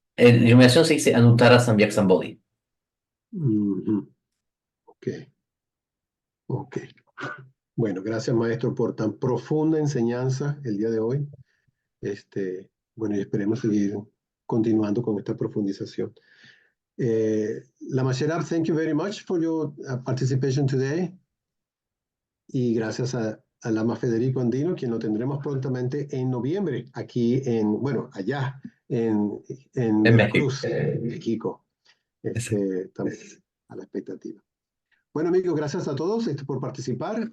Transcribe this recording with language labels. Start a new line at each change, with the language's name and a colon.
Spanish: en iluminación se dice Anuttara Samyak Sambodhi. Ujú. Ok, ok. Bueno, gracias, maestro, por tan profunda enseñanza el día de hoy. Bueno, y esperemos seguir continuando con esta profundización.
English: Lama Sherab, thank you very much for your participation today.
Spanish: Y gracias a Lama Federico Andino, quien lo tendremos prontamente en noviembre, aquí bueno, allá en En México. Veracruz, México. Estamos a la expectativa. Bueno, amigos, gracias a todos por participar.